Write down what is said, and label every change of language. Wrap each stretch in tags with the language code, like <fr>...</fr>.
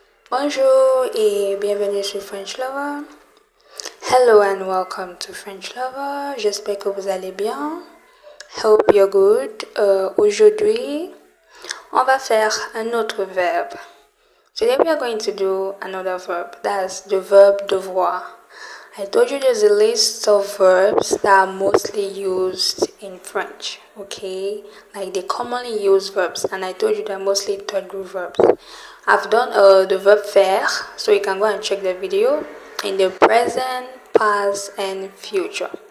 <fr>Bonjour et bienvenue sur French Lover.</fr> <en>Hello and welcome to French Lover.</en> <fr>J'espère que vous allez bien.</fr> <en>Hope you're good.</en> <fr>Aujourd'hui, on va faire un autre verbe.</fr> <en>Today we are going to do another verb. That's the verb devoir. I told you there's a list of verbs that are mostly used in French, okay? Like the commonly used verbs, and I told you they're mostly third group verbs. I've done the verb faire, so you can go and check the video in the present, past, and future.</en>